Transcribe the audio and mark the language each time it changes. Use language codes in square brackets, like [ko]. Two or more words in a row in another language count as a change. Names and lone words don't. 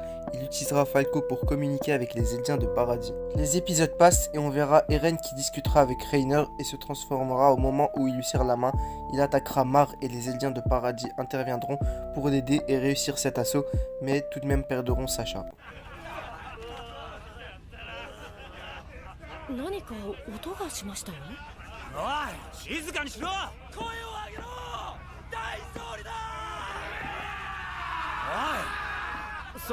[fr] Il utilisera Falco pour communiquer avec les Eldiens de Paradis. Les épisodes passent et on verra Eren qui discutera avec Reiner et se transformera au moment où il lui serre la main. Il attaquera Mar et les Eldiens de Paradis interviendront pour l'aider et réussir cet assaut, mais tout de même perdront Sasha. [ja] 何か音がしましたよ。おい、静かにしろ。声を上げろ。大勝利だ。おい。